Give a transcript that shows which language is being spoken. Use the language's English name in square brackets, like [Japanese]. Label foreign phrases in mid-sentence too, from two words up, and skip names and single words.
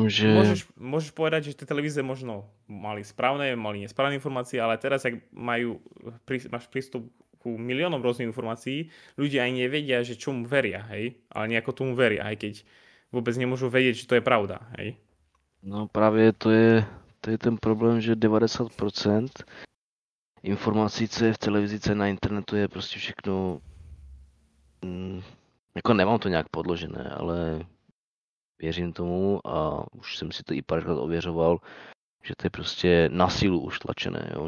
[Czech] jenomže [Slovak] môžeš povedať, že tie televízie možno mali nesprávne informácie, ale teraz, ak máš prístup ku miliónom rôznych informácií, ľudia aj nevedia, že čomu veria, hej? Ale nejako tomu veria, aj keď vôbec nemôžu vedieť, že to je pravda, hej? [Czech] no právě to je ten problém, že 90% informací, co je v televizi, co je na internetu, je prostě všechno, jako nemám to nějak podložené, ale věřím tomu a už jsem si to i párkrát ověřoval, že to je prostě na sílu už tlačené, jo?